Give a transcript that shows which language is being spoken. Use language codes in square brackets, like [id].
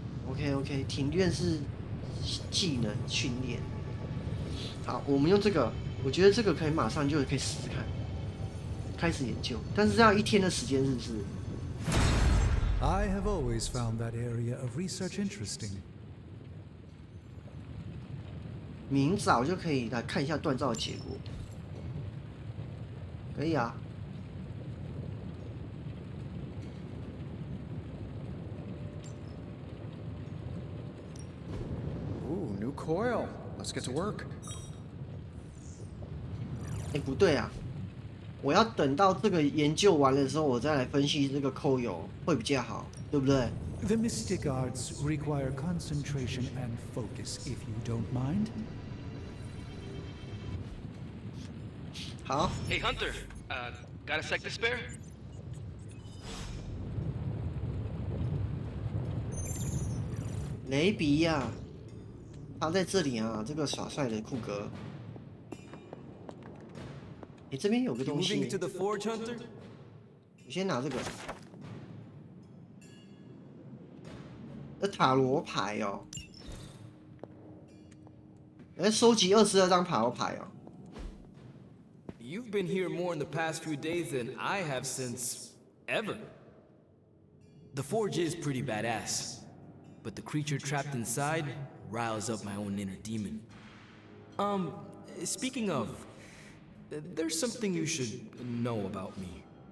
[zh] OK， 庭院是技能训练。好，我们用这个，我觉得这个可以马上就可以试试看，开始研究，但是这样1天的时间是不是 [en] I have always found that area of research interesting. [zh] 明早就可以来看一下锻造的结果，可以啊。 [en] Ooh, new coil. Let's get to work. [zh] 不对啊，我要等到这个研究完的时候，我再来分析这个扣油会比较好，对不对？ [en] The mystic arts require concentration and focus, if you don't mind. [zh] 好。 [en] Hey Hunter, got a sec to spare? [zh] 雷比亚，他在这里啊，这个耍帅的酷哥。这边有个东西。我先拿这个。塔罗牌哦，收集22张塔罗牌哦。 [en] You've been here more in the past few days than I have since ever. The forge is pretty badass, but the creature trapped inside riles up my own inner demon. Speaking of, there's something you should know about me.